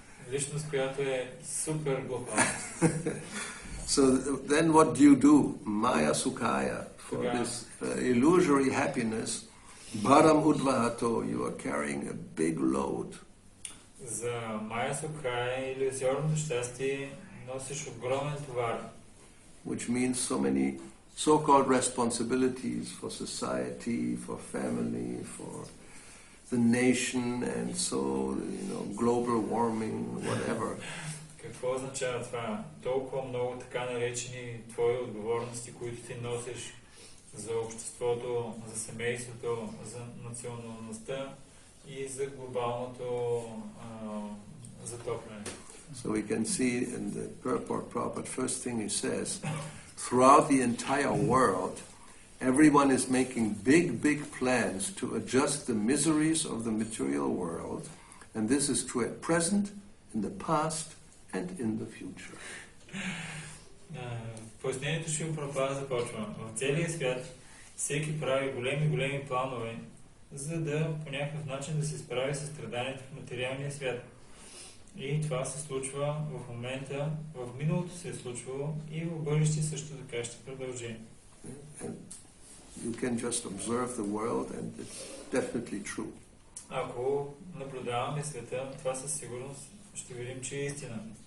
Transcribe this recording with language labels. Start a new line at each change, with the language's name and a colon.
Bulgarian: Личност, която е супер глупа.
English: So then what do you do?
Sanskrit: Maya Sukhaya.
English: For this illusory happiness,
Sanskrit: Bharam Udvahato,
English: you are carrying a big load.
Bulgarian: За Мая Сукхая, иллюзорното щастие, носиш огромен товар.
English: Which means so many so-called responsibilities for society, for family, for the nation, and so, global warming, whatever.
Bulgarian: Какво означава това? Толкова много така наречени твои отговорности, които ти носиш за обществото, за семейството, за националността и за глобалното затопляне.
English: So we can see in the purport, Prabhupada, first thing he says, throughout the entire world, everyone is making big plans to adjust the miseries of the material world, and this is true at present, in the past, and in the future.
Bulgarian: Пояснението Шрила Прабхупада започва. В целия свят всеки прави големи планове, за да по някакъв начин да се справи с страданията в материалния свят. И това се случва в момента, в миналото се е случвало и в бъдеще също така ще продължи.
English: You can just observe the world and it's definitely true. Ако наблюдаваме света, това със сигурност ще видим, че е истина.